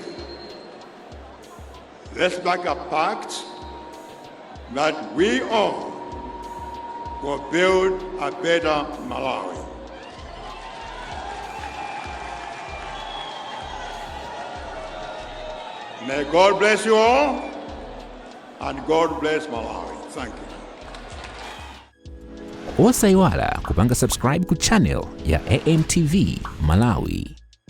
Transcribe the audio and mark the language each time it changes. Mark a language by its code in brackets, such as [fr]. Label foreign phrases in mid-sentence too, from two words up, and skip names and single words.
[en] Let's make a pact that we all will build a better Malawi. May God bless you all, and God bless Malawi. Thank you. [ny] Osaiwala kupanga subscribe ku channel ya AMTV Malawi.